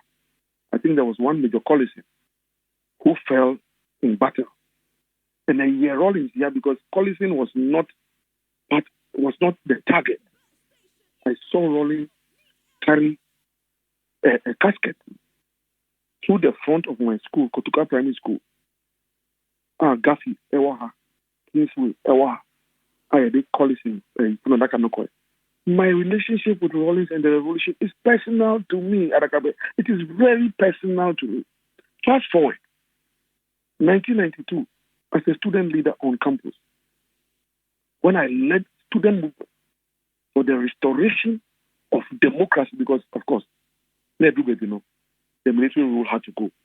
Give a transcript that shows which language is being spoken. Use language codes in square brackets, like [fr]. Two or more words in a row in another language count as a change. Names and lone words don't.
[en] I think there was one Major Collison who fell in battle. And a year Rawlings here because Collison was not the target. I saw Rawlings carry a casket through the front of my school, Kotuka Primary School. Gafi, Ewaha, Kingsway, Ewaha, Ayade Collison, Funadaka Nokoy. My relationship with Rawlings and the revolution is personal to me, Adakabe. It is very personal to me. Fast forward, 1992, as a student leader on campus, when I led student movement for the restoration of democracy, because, of course, the military rule had to go.